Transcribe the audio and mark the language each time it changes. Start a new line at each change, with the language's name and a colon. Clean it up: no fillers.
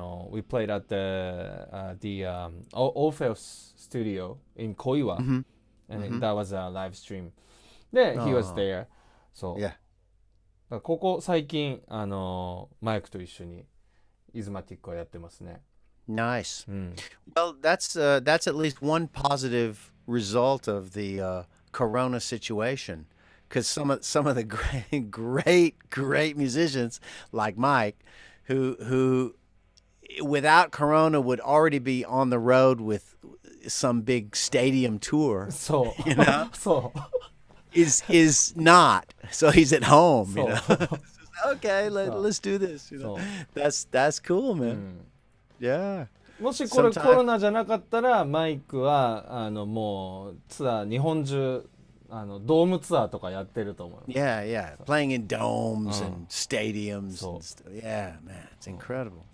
English: we played at the Orpheus studio in Koiwa, and that was a live stream. で、he was there.
Japanese: そう。ここ最近マイクと一緒にIZMATIKはやってますね。
English: Nice. Well, that's at least one positive result of the Corona situation. Because some of the great musicians like Mike, who without Corona would already be on the road with some big stadium tour. So so is not. So he's at home. Okay, let's do this. That's cool, man. Yeah.
Japanese: もしこれコロナじゃなかったらマイクはもうツアー日本中ドームツアーとかやってると思う。
English: Yeah. Playing in domes and stadiums and stuff. Yeah, man, it's incredible.